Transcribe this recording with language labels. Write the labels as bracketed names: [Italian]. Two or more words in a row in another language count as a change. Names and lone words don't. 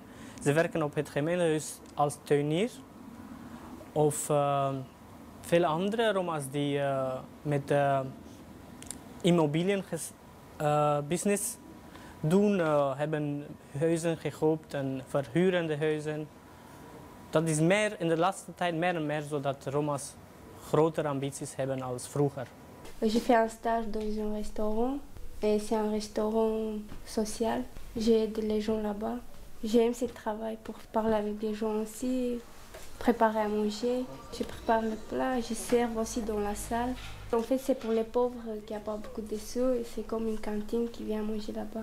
[Dutch] Ze werken op het gemeentehuis als tuinier. Of veel andere Roma's die met immobilienbusiness doen, hebben huizen gekocht en verhuren de huizen. Dat is meer, in de laatste tijd meer en meer zo dat Roma's grotere ambities hebben als vroeger. [French] J'ai fait un stage dans un restaurant et c'est un restaurant social. J'aide les gens là-bas. J'aime ce travail pour parler avec les gens aussi, préparer à manger. Je prépare le plat, je sers aussi dans la salle. En fait, c'est pour les pauvres qui n'ont pas beaucoup de sous et c'est comme une cantine qui vient manger là-bas.